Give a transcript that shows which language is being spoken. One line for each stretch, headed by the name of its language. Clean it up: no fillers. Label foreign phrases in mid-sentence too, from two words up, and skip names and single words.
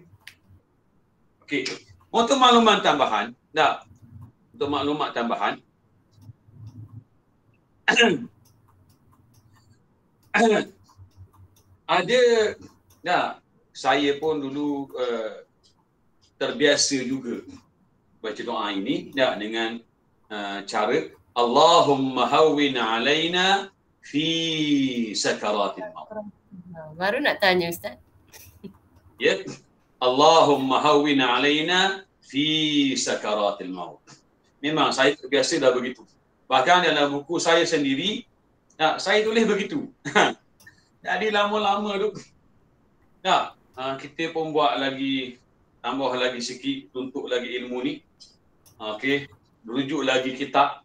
Malay: Okey. Untuk maklumat tambahan, untuk maklumat tambahan, ada, saya pun dulu terbiasa juga baca doa ini dengan cara
Arabic: اللهم هون علينا في سكرات الموت.
Malay: Baru nak tanya Ustaz. Ya.
Arabic: اللهم هون علينا في سكرات الموت.
Malay: Memang saya terbiasa dah begitu. Bahkan dalam buku saya sendiri, saya tulis begitu. Jadi lama-lama tu, kita pun buat lagi, tambah lagi sikit, tuntut lagi ilmu ni. Okey, rujuk lagi kitab.